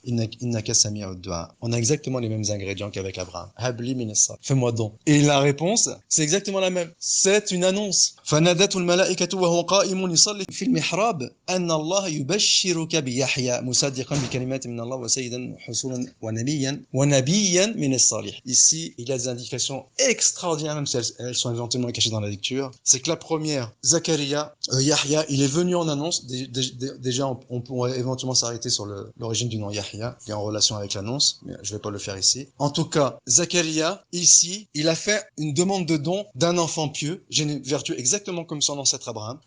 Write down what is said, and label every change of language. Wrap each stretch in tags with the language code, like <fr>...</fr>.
<ar>Innaka sami'ud du'a.</ar> <fr>On a exactement les mêmes ingrédients qu'avec Abraham.</fr> <ar>Habli min as-salih.</ar> <fr>Fais-moi don. Et la réponse, c'est exactement la même. C'est une annonce.</fr> <ar>فنادته الملائكة وهو قائم يصلي في المحراب أن الله يبشرك بيحيى مصدقا بكلمات من الله وسيدا حصولا ونبيا من الصالح.</ar> <fr>Ici, il y a des indications extraordinaires, même si elles sont éventuellement cachées dans la lecture. C'est que la première, Zakaria, Yahya, il est venu en annonce. Déjà, on pourrait éventuellement s'arrêter sur l'origine du nom Yahya, qui est en relation avec l'annonce, mais je vais pas le faire ici. En tout cas, Zakaria, ici, il a fait une demande de don d'un enfant pieux, vertueux, exactement comme son ancêtre Abraham.</fr>